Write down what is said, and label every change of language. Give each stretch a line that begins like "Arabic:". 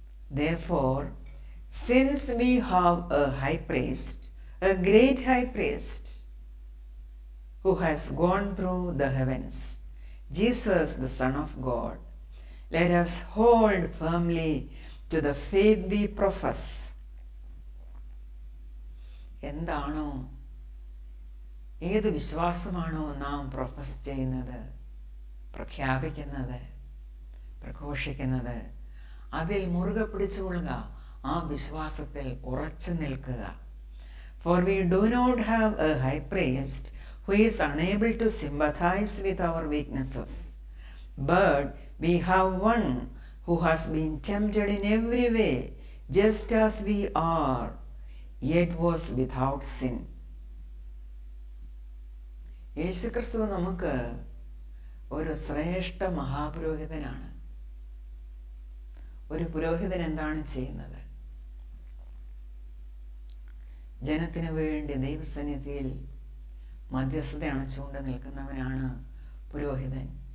English: Therefore, since we have a high priest, a great high priest, who has gone through the heavens, Jesus, the Son of God, let us hold firmly to the faith we profess.
Malayalam: എന്താണോ, ഏത് വിശ്വാസമാണോ നാം profess ചെയ്യുന്നത്, പ്രഖ്യാപിക്കുന്നത്, പ്രഘോഷിക്കുന്നത്, അതിൽ മുറുകെ പിടിച്ചുകൊള്ളുക. ആ വിശ്വാസത്തിൽ ഉറച്ചു നിൽക്കുക.
English: For we do not have a high priest who is unable to sympathize with our weaknesses, but we have one who has been tempted in every way, just as we are, yet was without sin.
Malayalam: യേശുക്രിസ്തു നമുക്ക് ഒരു ശ്രേഷ്ഠ മഹാപുരോഹിതനാണ്. ഒരു പുരോഹിതൻ എന്താണ് ചെയ്യുന്നത്? ജനത്തിനു വേണ്ടി ദൈവസന്നിധിയിൽ മധ്യസ്ഥത അണച്ചുകൊണ്ട് നിൽക്കുന്നവനാണ് പുരോഹിതൻ.